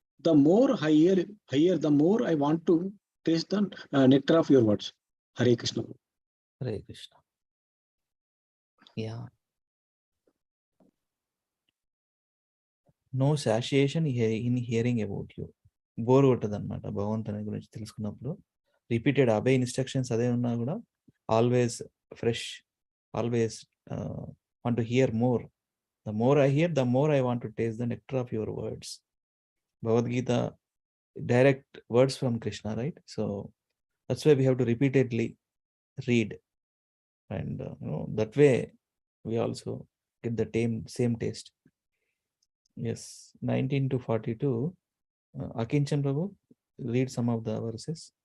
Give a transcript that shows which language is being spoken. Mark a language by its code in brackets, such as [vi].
[en] The more higher, the more I want to taste the nectar of your words. Hare Krishna. Hare Krishna. Yeah. No satiation in hearing about you. [te] Bore కొట్టదు అనమాట భగవంతుని గురించి తెలుసుకున్నప్పుడు. Repeated అవే instructions అదే ఉన్నా కూడా [en] Always fresh, always want to hear more. The more I hear, the more I want to taste the nectar of your words. Bhagavad Gita direct words from Krishna, right? So that's why we have to repeatedly read, and that way we also get the same taste. Yes, 19 to 42. Akinchan Prabhu, read some of the verses.